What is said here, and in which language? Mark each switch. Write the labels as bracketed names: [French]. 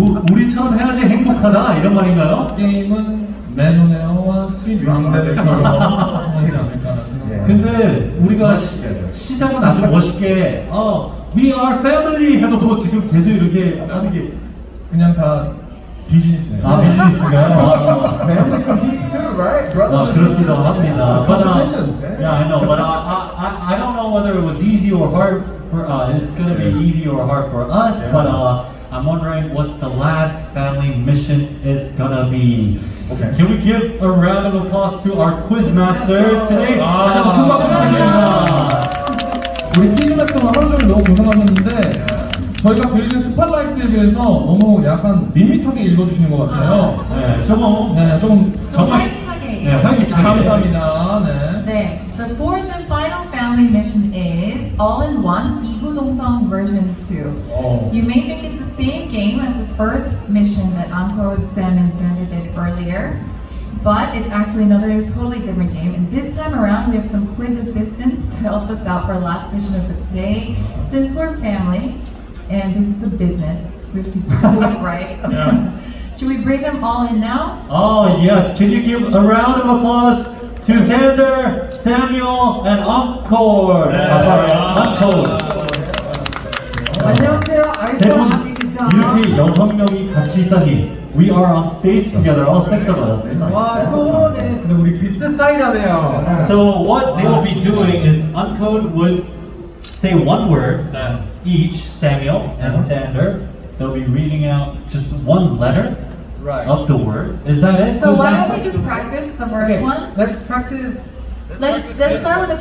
[Korean] 우리처럼 해야지 행복하다 이런 말인가요? 게임은 매너네어와 스윗랑데부처럼 하지 않을까라는 생각. 근데 우리가 시작은 아주 멋있게 [English] We are family [Korean] 해도 지금 계속 이렇게 하는 게 그냥 다 비즈니스예요. 비즈니스가요? [English] Family competes too, right? Brothers and [Korean] 그렇기도 [English] sisters. [Korean] 합니다. [English] Competition. Yeah, I know, but I don't know whether it was easy or hard for it's gonna be easy or hard for us, but I'm wondering what the last family mission is gonna be. Okay. Can we give a round of applause to our quiz master today? [Korean] 큰 박수 부탁드립니다. 우리 퀴즈마스터가 하루 종일 너무 고생하셨는데 저희가 드리는 스팟라이트에 비해서 너무 약간 밋밋하게 읽어주시는 것 같아요. 네, 조금 정말 활기차게. 활기차게. 감사합니다. 네. 네. [English] The fourth and final family mission is all-in-one 이구동성 version 2. You may think it's the same game as the first mission that Ancode, Sam, and Xander did earlier, but it's actually another totally different game. And this time around, we have some quiz assistants to help us out for our last mission of the day. Since we're family, and this is a business, we have to do it right. Should we bring them all in now? Oh yes, can you give a round of applause to Xander, Samuel, and Encore? Encore. [Korean] 안녕하세요. 세 분 이렇게 6명이 같이 있다니. [English] We are on stage together, all 6 of us. [Korean] 와, 소원했는데 우리 비슷 사이라네요. [English] So what they will be doing is Uncode would say one word each, Samuel and Xander. They'll be reading out just one letter of the word. Is that it? So why don't we just practice the first one? Let's practice. Let's start with the